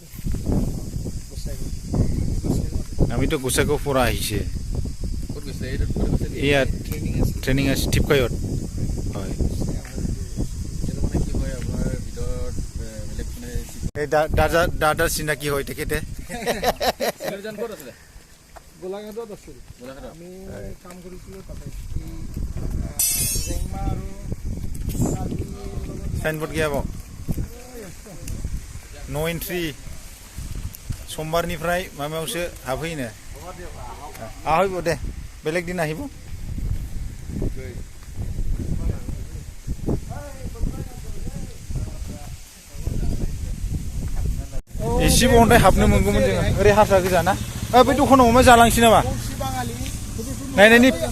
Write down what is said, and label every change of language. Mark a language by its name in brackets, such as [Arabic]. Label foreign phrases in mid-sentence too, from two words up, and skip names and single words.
[Assamese] আমিতো গোসাইগাঁও পৰা আহিছে ইয়াত ট্ৰেইনিং আছে টিপকায়ত হয় এই দাদাৰ চিনাকি হয় তেখেতে গোলাঘাটত আছিল আমি কাম কৰিছিলোঁ তাতে [Bodo] साइनबोर्ड गैयाबो [English] no entry [Bodo] समबारनिफ्राय माबायावसो हाबहैनो आहायबो दे बेलेग दिन आहिबो एसेबो अन्थाय हाबनो मोनगौमोन जोङो ओरै हारसा गोजा ना बे दखानाव मा जालांसै नामा नायनायनि